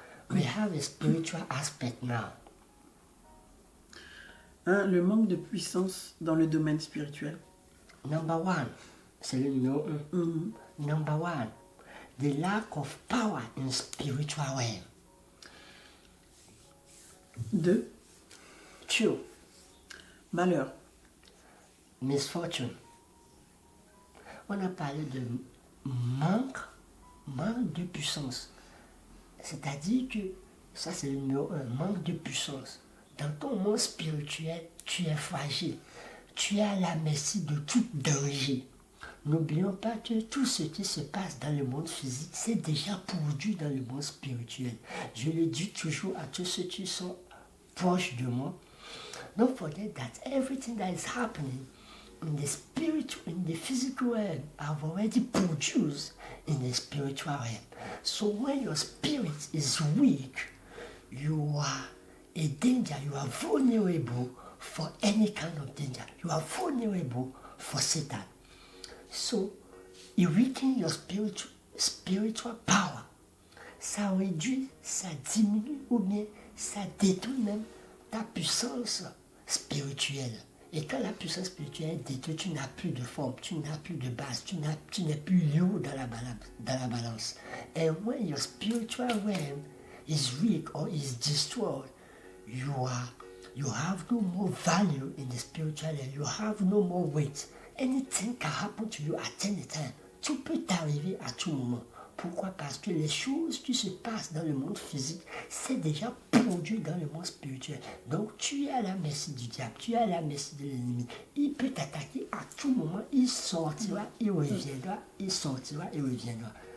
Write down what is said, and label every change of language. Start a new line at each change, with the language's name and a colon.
English: We have a spiritual aspect now. 1.
French: Le manque de puissance dans le domaine spirituel.
English: Number one,
French: c'est le numéro un.
English: Number one, the lack of power in spiritual realm. 2. Two,
French: Malheur.
English: misfortune.
French: On a parlé de manque de puissance. C'est-à-dire que, ça c'est le numéro un, manque de puissance. Dans ton monde spirituel, tu es fragile. Tu es à la merci de tout danger. N'oublions pas que tout ce qui se passe dans le monde physique, c'est déjà produit dans le monde spirituel. Je le dis toujours à tous ceux qui sont proches de moi.
English: Don't forget that everything that is happening in the spiritual, in the physical realm, I've already produced in the spiritual realm. So when your spirit is weak, you are a danger, you are vulnerable for any kind of danger. You are vulnerable for Satan. So, it weakens your spiritual power.
French: Ça réduit, ça diminue ou bien ça détruit même ta puissance spirituelle. Et quand la puissance spirituelle est détruite, tu n'as plus de forme, tu n'as plus de base, tu n'es plus lourd dans la balance.
English: And when your spiritual realm is weak or is destroyed, you have no more value in the spiritual realm. You have no more weight. Anything can happen to you at any time.
French: Tout peut t'arriver à tout moment. Pourquoi? Parce que les choses qui se passent dans le monde physique, c'est déjà produit dans le monde spirituel. Donc tu es à la merci du diable, tu es à la merci de l'ennemi. Il peut t'attaquer à tout moment, il sortira, il reviendra, il sortira, il reviendra.